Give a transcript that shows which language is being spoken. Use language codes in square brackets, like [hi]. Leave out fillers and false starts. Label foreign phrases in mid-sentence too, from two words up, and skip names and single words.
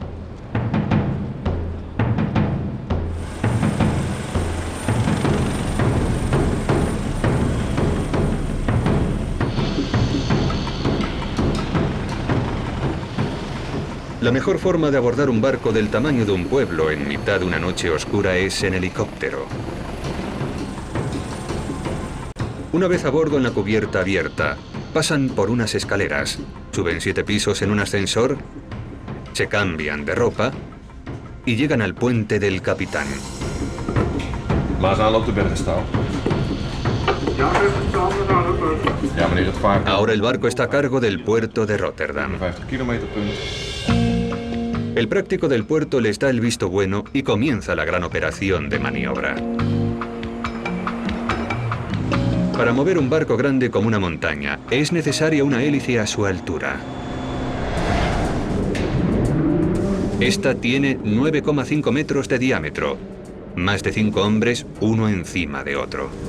[es] La mejor forma de abordar un barco del tamaño de un pueblo en mitad de una noche oscura es en helicóptero. Una vez a bordo en la cubierta abierta, pasan por unas escaleras, suben 7 pisos en un ascensor, se cambian de ropa y llegan al puente del capitán. [nl] Waar is aanloop de Bergenstaal? Ja, meneer, dat vaart [es] Ahora el barco está a cargo del puerto de Rotterdam. [nl] 50 kilometer punt. [es] El práctico del puerto les da el visto bueno y comienza la gran operación de maniobra. Para mover un barco grande como una montaña, es necesaria una hélice a su altura. Esta tiene 9,5 metros de diámetro, más de 5 hombres uno encima de otro.